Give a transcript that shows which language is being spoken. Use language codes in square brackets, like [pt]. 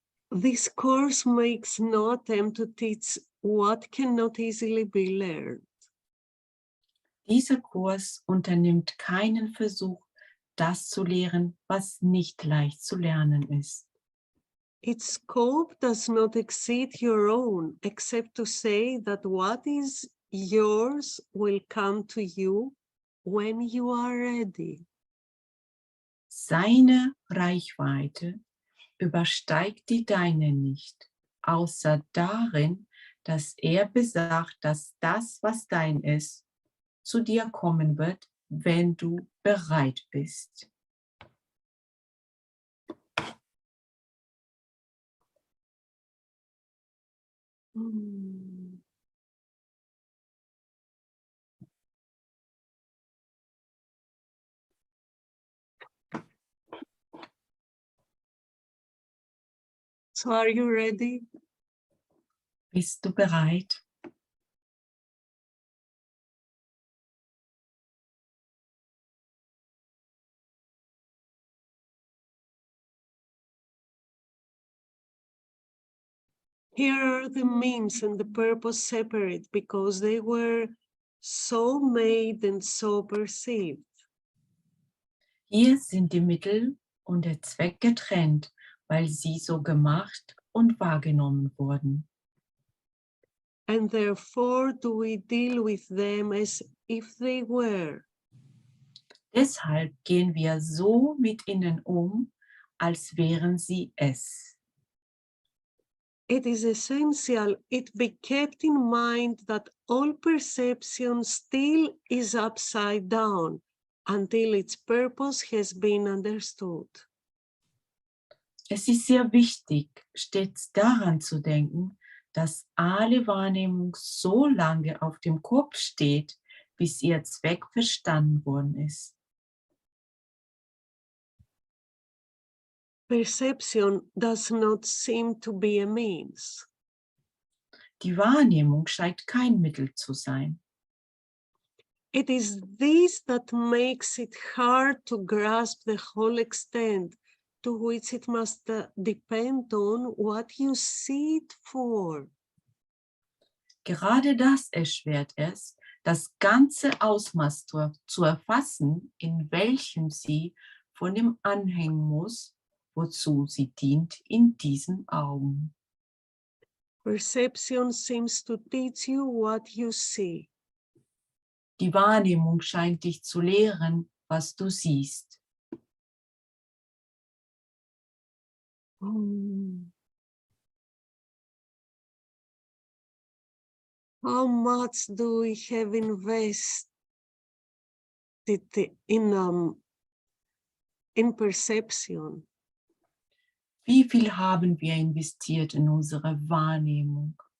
[en] This course makes no attempt to teach what cannot easily be learned. [de] Dieser Kurs unternimmt keinen Versuch, das zu lehren, was nicht leicht zu lernen ist. [en] Its scope does not exceed your own, except to say that what is yours will come to you when you are ready. [de] Seine Reichweite übersteigt die deine nicht, außer darin, dass er besagt, dass das, was dein ist, zu dir kommen wird, wenn du bereit bist. Mm. [en] So are you ready? [de] Bist du bereit? [en] Here are the means and the purpose separate because they were so made and so perceived. [de] Hier sind die Mittel und der Zweck getrennt, weil sie so gemacht und wahrgenommen wurden. [en] And therefore do we deal with them as if they were. [de] Deshalb gehen wir so mit ihnen um, als wären sie es. [en] It is essential it be kept in mind that all perception still is upside down until its purpose has been understood. [de] Es ist sehr wichtig, stets daran zu denken, dass alle Wahrnehmung so lange auf dem Kopf steht, bis ihr Zweck verstanden worden ist. [en] Perception does not seem to be a means. [de] Die Wahrnehmung scheint kein Mittel zu sein. [en] It is this that makes it hard to grasp the whole extent to which it must depend on what you see it for. [de] Gerade das erschwert es, das ganze Ausmaß zu erfassen, in welchem sie von dem anhängen muss, wozu sie dient in diesen Augen. [en] Perception seems to teach you what you see. [de] Die Wahrnehmung scheint dich zu lehren, was du siehst. [en] How much do we have invested in perception? [de] Wie viel haben wir investiert in unsere Wahrnehmung?